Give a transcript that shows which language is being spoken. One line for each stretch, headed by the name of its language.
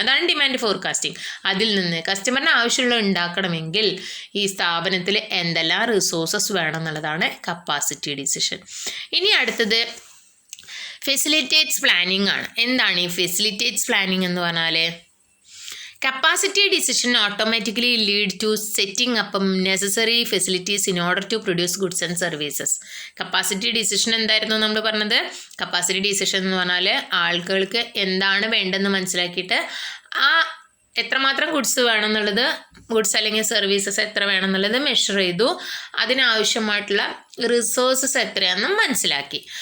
Malayalam: അതാണ് demand forecasting. അതിൽ നിന്ന് കസ്റ്റമറിന് ആവശ്യമുള്ളത് ഉണ്ടാക്കണമെങ്കിൽ ഈ സ്ഥാപനത്തിൽ എന്തെല്ലാം റിസോഴ്സസ് വേണം എന്നുള്ളതാണ് കപ്പാസിറ്റി ഡിസിഷൻ. ഇനി അടുത്തത് ഫെസിലിറ്റേറ്റ്സ് പ്ലാനിങ് ആണ്. എന്താണ് ഈ ഫെസിലിറ്റേറ്റ്സ് പ്ലാനിങ് എന്ന് പറഞ്ഞാൽ?
English: Capacity decision automatically lead to setting up necessary facilities in order to produce goods and services.
Malayalam: Capacity decision എന്തായിരുന്നു നമ്മൾ പറഞ്ഞത്? Capacity decision എന്ന് പറഞ്ഞാൽ ആളുകൾക്ക് എന്താണ് വേണ്ടതെന്ന് മനസ്സിലാക്കിയിട്ട് ആ എത്രമാത്രം ഗുഡ്സ് വേണമെന്നുള്ളത്, ഗുഡ്സ് അല്ലെങ്കിൽ സർവീസസ് എത്ര വേണമെന്നുള്ളത് മെഷർ ചെയ്തു, അതിനാവശ്യമായിട്ടുള്ള റിസോഴ്സസ് എത്രയാണെന്നും മനസ്സിലാക്കി.